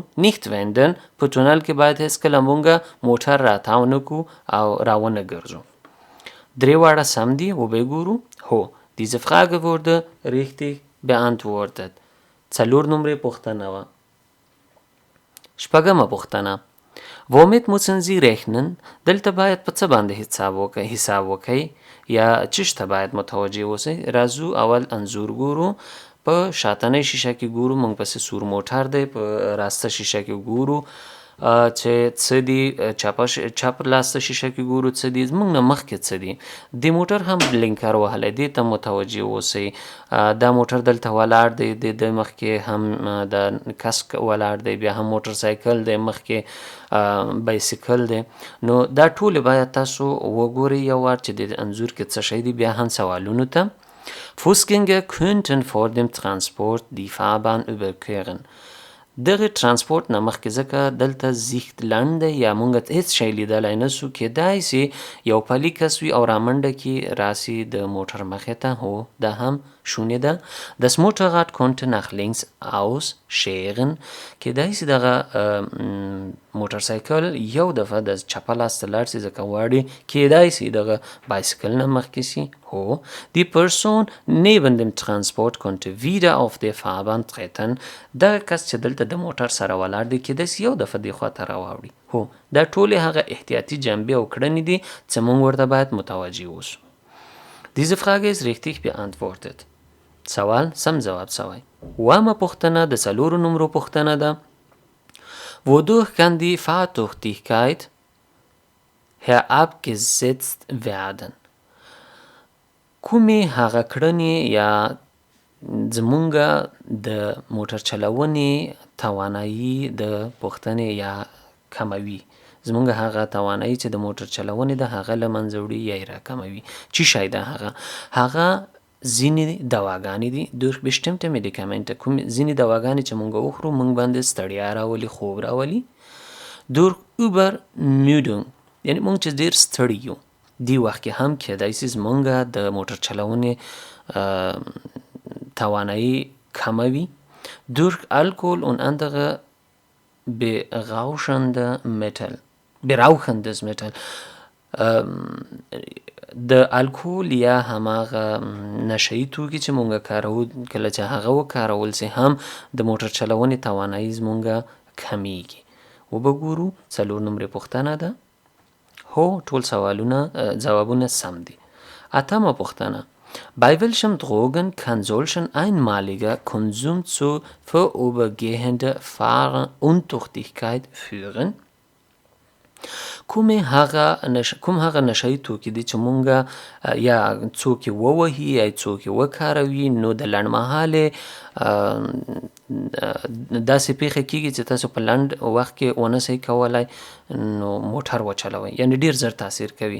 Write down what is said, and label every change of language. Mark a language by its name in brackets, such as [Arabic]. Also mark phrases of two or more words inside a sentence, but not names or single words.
[German] nicht wenden. [Pashto] په ټونل کې باید هېڅکله مونږ موټر راتاو نه کړو او راونه ګرځو. 3 واړه سم دي وبګورو. [German] هو diese Frage wurde richtig beantwortet. [Pashto] 4 نمرې پوښتنه وه. 5مه پوښتنه [German] womit müssen Sie rechnen. [Pashto] دلته باید په څه باندې حساب وکئ یا چیش ته باید متوجه اوسئ. راځو اول انځور ګورو. په شاتنۍ شیشه کې ګورو مونږ پسې سور موټر دی، په راسته شیشه کې ګورو چې څه دي، چپ لاسته شیشه کې ګورو څه دي، زمونږ نه مخکې څه دي. د موټر هم بلینکر وهلی، دې ته متوجه اوسئ. دا موټر دلته ولاړ دی، د مخکې هم د کسک ولاړ دی، بیا هم موټر سایکل دی، مخکې بایسیکل دی. نو دا ټولې باید تاسو وګورئ یو وار چې د انځور کې څه شی دی. بیا هم سوالونو ته [German] Fußgänger könnten vor dem Transport die Fahrbahn überqueren. [Pashto] دغه ترانسپورت نه مخکې ځکه دلته زیښت لنډ دی یا مونږ هېڅ شی لیدلی نه سو، کیدای سي یو پلی کس وي او رامنډه کې راسي د موټر مخې ته. هو دا هم شونې ده. [German] Das Motorrad konnte nach links ausscheren. [Pashto] کیدای سي دغه موټر سایکل یو دفعه د چپه لاس ته لاړ سي ځکه غواړي کیدای سي دغه بایسکل نه مخکې سي. [German] هو die Person neben dem Transport konnte wieder auf der Fahrbahn treten. [Pashto] دغه کس چې دلته د موټر سره ولاړ دی کیدای سي یو دفعه دې خوا ته راواوړي. هو دا ټولې هغه احتیاطي جنبې او کړنې دي چې مونږ ورته باید متوجه اوسو. [German] Diese Frage ist richtig beantwortet. [Pashto] سوال سم جواب سوی. اوومه پوښتنه د 4 نمرو پوښتنه ده. [German] Wodurch kann die Fahrtüchtigkeit herabgesetzt werden. [Pashto] کومې هغه کړنې یا زمونږ د موټر چلونې توانایي د پوښتنې یا کموي. زمونږ هغه توانایي چې د موټر چلونې ده هغه له منځه وړي یا یې راکموي. چی شی ده هغه ځینې دواګانې دي. durch bestimmte Medikamente. کوم ځینې دواګانې چې مونږ وخورو مونږ باندې ستړیا راولي، خوب راولي. [German] durch Übermüdung [Pashto] یعنی مونږ چې ډېر ستړي یو دی وخت کې هم کیدای سي زمونږ د موټر چلونې توانایي کموي. [German] durch Alkohol und andere berauschendes Mittel. [Pashto] د الکول یا هماغه نشهیي توکي چې مونږ کارو کله چې هغه وکارول سي هم د موټر چلونې توانایي زمونږ کمیږي. وبګورو 4 نمرې پوښتنه ده. هو ټول سوالونه ځوابونه سم دي. اتمه پوښتنه [German] Bei welchem Drogen kann solchen einmaliger Konsum zu vorübergehender Fahruntüchtigkeit führen? [Pashto] کوم هغه نشهیي توکي دي چې مونږ یا څوک یې ووهي یا څوک یې وکاروي نو د لنډمهالې داسې پیښه کیږي چې تاسو په لنډ وخت کې ونه سئ کولی نو موټر وچلوئ، یعنې ډیر زر تاثیر کوي.